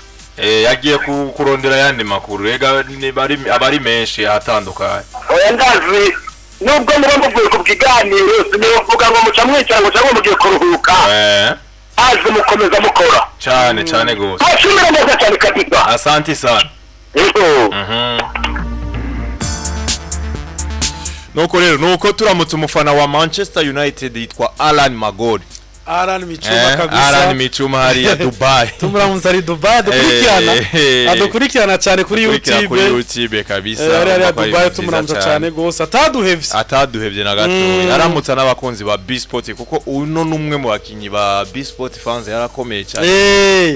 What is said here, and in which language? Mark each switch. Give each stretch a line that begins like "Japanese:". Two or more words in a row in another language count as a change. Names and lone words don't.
Rundi: yagiye kurondera yandi makuru rega abari menshi atandukanye oya ndazi nubwo muba muvuye ku bwiganiro sinivuga ngo muca mwicyangwa cyangwa mugiye kuruhuka azi mukomeza mukora cyane gose tubashimira neza cyane kabisa
Swahili: asante sana
Rundi: nuko rero nuko turamutse umufana wa Manchester United yitwa Alan Magori Alan Michuma kabisa Alan Michuma hari ya Dubai tumuramutse ari Dubai dukurikirana cyane kuri YouTube kabisa ari Dubai tumuramutse cyane gose ataduhevye na gato yaramutse n'abakunzi ba B-Sport kuko uno numwe mu bakinyi ba B-Sport fans yarakomeye cyane